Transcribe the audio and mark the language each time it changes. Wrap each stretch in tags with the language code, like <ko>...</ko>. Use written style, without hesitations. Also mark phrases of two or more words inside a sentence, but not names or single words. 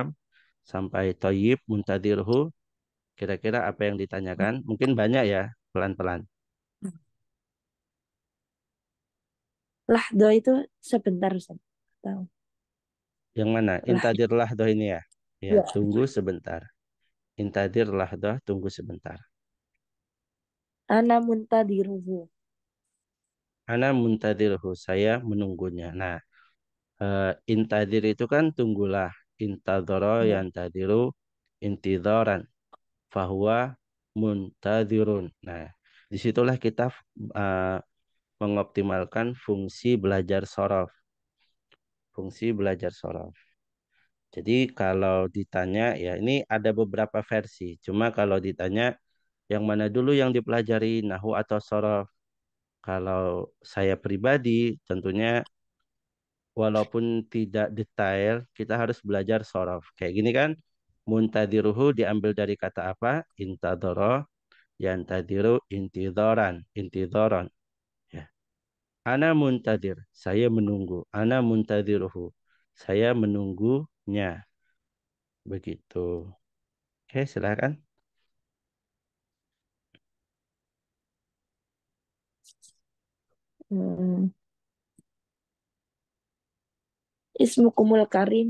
<id>Sampai</id> <ar>طيب، منتظره.</ar> <id>Kira-kira apa yang ditanyakan? Mungkin banyak ya, pelan-pelan. Lahdo itu sebentar Ustaz. Tahu. Yang mana? Lah,</id> <ar>انتظر لحظة</ar> <id>ini ya. Ya, ya. tunggu sebentar.</id> <ar>انتظر لحظة,</ar> <id>tunggu sebentar.</id> <ar>أنا منتظره. أنا منتظره,</ar> <id>saya menunggunya. Nah, intadir itu kan tunggulah.</id> <ar>Intadoro</ar> <id>Ya.</id> <ar>ينتظر انتظارا. فهو منتظر.</ar> <id>Nah, disitulah kita eh, mengoptimalkan fungsi belajar sorof. Fungsi belajar sorof. Jadi kalau ditanya, ya ini ada beberapa versi. Cuma kalau ditanya, yang mana dulu yang dipelajari, nahu atau sorof? Kalau saya pribadi, tentunya walaupun tidak detail, kita harus belajar sorof. Kayak gini kan, muntadiruhu diambil dari kata apa?</id> <ar>انتظر، ينتظر، انتظارا، انتظار. Ya. أنا منتظر,</ar> <id>saya menunggu.</id> <ar>أنا منتظره,</ar> <id>saya menunggunya. Begitu. Oke, silakan. Hmm.</id> <ar>اسمكم الكريم.</ar>